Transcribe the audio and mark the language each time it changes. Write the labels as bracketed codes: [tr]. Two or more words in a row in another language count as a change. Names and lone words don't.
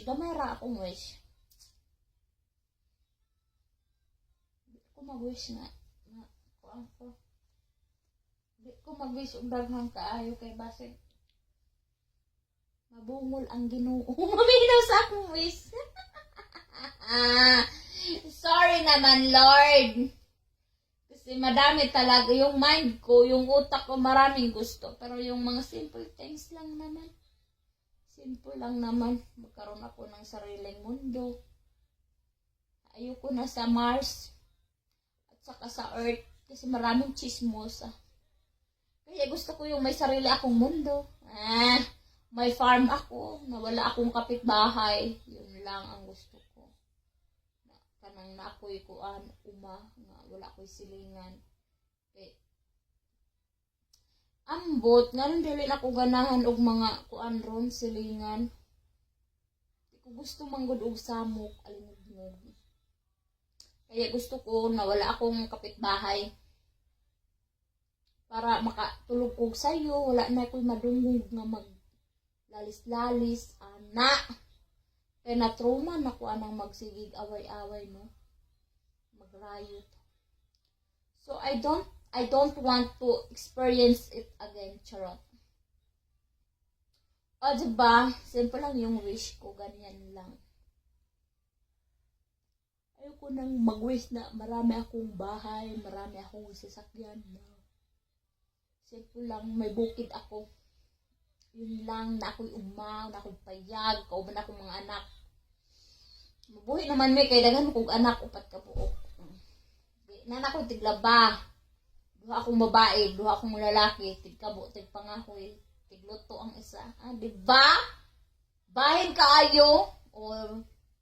[ceb] Gamay ra akong wish. Di ko mag-wish nga. Di ko mag-wish ang daghang kaayo kay basig mabungol ang Ginoo. Maminaw sa akong wish. [en] Sorry naman, Lord. [tl] Kasi madami talaga yung mind ko, yung utak ko, maraming gusto. Pero yung mga [en] simple things [tl] lang naman. Simple lang naman. Magkaroon ako ng sariling mundo. Ayoko na sa Mars. At saka sa Earth. Kasi maraming chismosa. Kaya gusto ko yung may sarili akong mundo. May farm ako. Na wala akong kapitbahay. Yun lang ang gusto ko. [ceb] Kanang nakoy kuan nga wala ko'y silingan. [en] Okay. [ceb] Ambot, nga nung dili na ko ganahan og mga kuan ron, silingan. Di ko gusto manggod og samok, alimugnog. [tl] Kaya gusto ko na wala akong kapitbahay. [ceb] Para makatulog ko sa'yo, wala na ako'y madungog nga maglalis-lalis. Kaya na-trauma na ko anang magsigig away-away, no? Magrayot. [en] So, I don't want to experience it again, [tl] charot. O, diba? Simple lang yung wish ko, ganyan lang. Ayoko nang mag-wish na marami akong bahay, marami akong sasakyan. No? Simple lang, may bukid ako. [ceb] Yun lang, na ako'y umaw, na ako'y payag, kauban akong mga anak. Mabuhi naman may kay daghan kong anak, upat ka buok. Nana ko tiglaba. Duha akong babae, duha akong lalaki, tigkabo, tigpangahoy, tigluto ang isa. Diba? Bahin kaayo or